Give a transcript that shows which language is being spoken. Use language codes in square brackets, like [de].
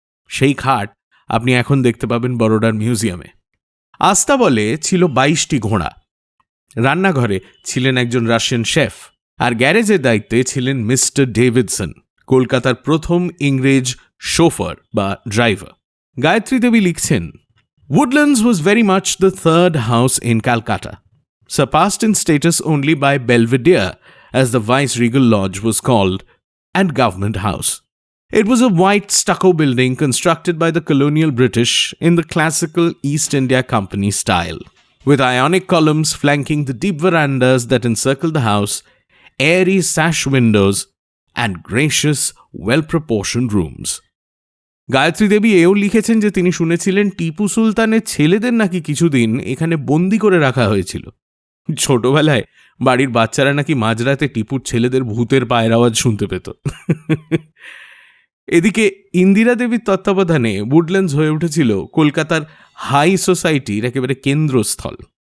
[bn] সেই খাট আপনি এখন দেখতে পাবেন বরোডার মিউজিয়ামে। আস্তাবলে ছিল 22টি ঘোড়া। রান্নাঘরে ছিলেন একজন রাশিয়ান শেফ, আর গ্যারেজের দায়িত্বে ছিলেন মিস্টার ডেভিডসন, কলকাতার প্রথম ইংরেজ শোফার বা ড্রাইভার। গায়ত্রী দেবী লিখছেন, [en] Woodlands was very much the third house in Calcutta, surpassed in status only by Belvedere, as the Viceregal Lodge was called, and Government House. It was a white stucco building constructed by the colonial British in the classical East India Company style, with ionic columns flanking the deep verandas that encircled the house, airy sash windows, and gracious, well-proportioned rooms. [bn] Gayatri দেবী এও লিখেছেন যে তিনি শুনেছিলেন টিপু সুলতানের ছেলেদের নাকি কিছুদিন এখানে বন্দি করে রাখা হয়েছিল। ছোটবেলায় বাড়ির বাচ্চারা নাকি মাঝরাতে টিপুর ছেলেদের ভূতের পায়ের আওয়াজ শুনতে পেত। এদিকে ইন্দিরা দেবীর তত্ত্বাবধানে উডল্যান্ডস হয়ে উঠেছিল কলকাতার হাই সোসাইটির একেবারে কেন্দ্রস্থল।